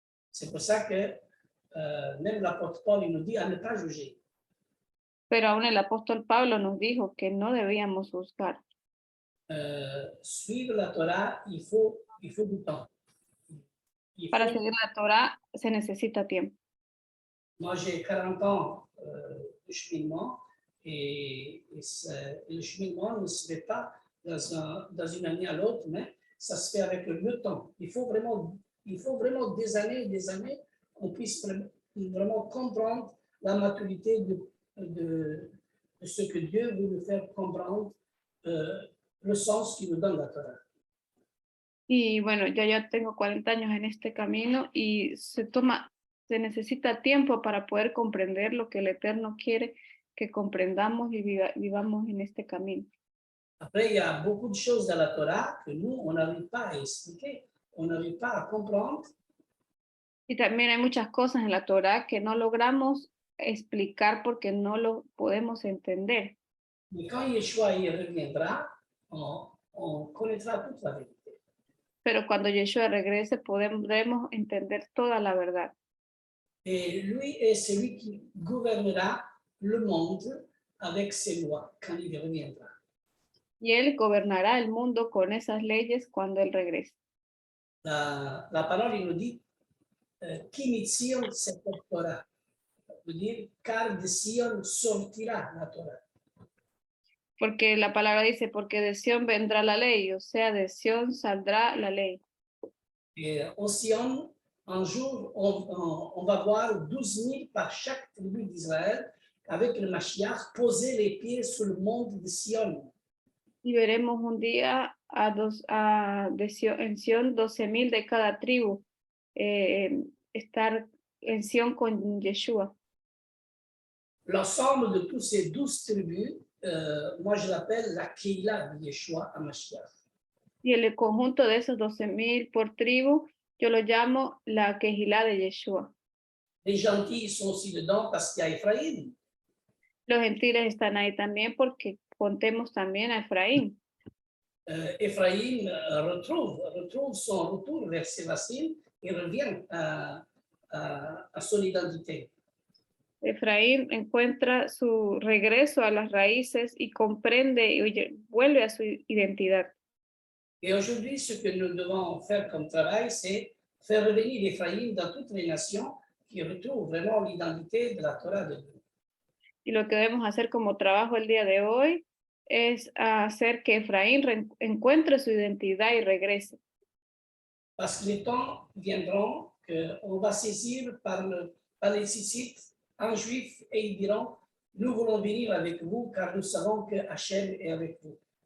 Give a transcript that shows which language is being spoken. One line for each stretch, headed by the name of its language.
French: C'est pour ça que même l'apôtre Paul il nous dit à ne pas juger.
Spanish: Pero aún el apóstol Pablo nos dijo que no debíamos juzgar.
French: Suivre la Torah, il faut du temps.
Spanish: Para seguir la Torá se necesita tiempo.
French: Moi, j'ai 40 ans de cheminement et le cheminement ne se fait pas dans une année à l'autre, mais ça se fait avec le temps. Il faut vraiment des années et des années qu'on puisse vraiment comprendre la maturité de ce que Dieu veut nous faire comprendre, le sens qu'il nous donne la Torah.
Spanish: Y bueno, ya tengo 40 años en este camino y se necesita tiempo para poder comprender lo que el Eterno quiere que comprendamos y vivamos en este camino.
French: Après, il y a beaucoup de choses dans la Torah que nous, on n'arrive pas à expliquer, on n'arrive pas à comprendre.
Spanish: Y también hay muchas cosas en la Torá que no logramos explicar porque no lo podemos entender.
French: Mais quand Yeshua y reviendra, on connaîtra toute la vérité.
Spanish: Pero cuando Yeshua regrese podremos entender toda la verdad.
French: Et lui est celui qui gouvernera le monde avec ses lois quand il reviendra.
Spanish: Y él gobernará el mundo con esas leyes cuando él regrese.
French: La parole il nous dit qui de Sion sortira, veut dire car de Sion sortira la Torah.
Spanish: Porque la palabra dice, porque de Sión vendrá la ley, o sea, de Sión saldrá la ley.
French: Et au Sion, un jour, on va voir 12 000 par chaque tribu d'Israël avec le Mashiach poser les pieds sur le mont de Sion.
Spanish: Y veremos un día en Sión 12,000 de cada tribu estar en Sión con Yeshua.
French: L'ensemble de toutes ces 12 tribus, moi je l'appelle la Keila de Yeshua HaMashiach.
Spanish: Y el conjunto de esos 12,000 por tribu, yo lo llamo la Kehilá de Yeshua.
French: Les gentils sont aussi dedans parce qu'il y a Ephraïm.
Spanish: Los gentiles están ahí también porque contemos también a Efraín.
French: Ephraïm retrouve son retour vers ses racines et revient à son identité.
Spanish: Efraín encuentra su regreso a las raíces y comprende y vuelve a su identidad.
French: Et aujourd'hui, ce que nous devons faire comme travail, c'est faire revenir Ephraïm dans toutes les nations qui retrouvent vraiment l'identité de la Torah de Dieu.
Spanish: Y lo que debemos hacer como trabajo el día de hoy es hacer que Efraín encuentre su identidad y regrese.
French: Parce que les temps viendront qu'on va saisir par par les Tzitzit en juif et ils diront, nous voulons venir avec vous car nous savons que Hachem est avec vous.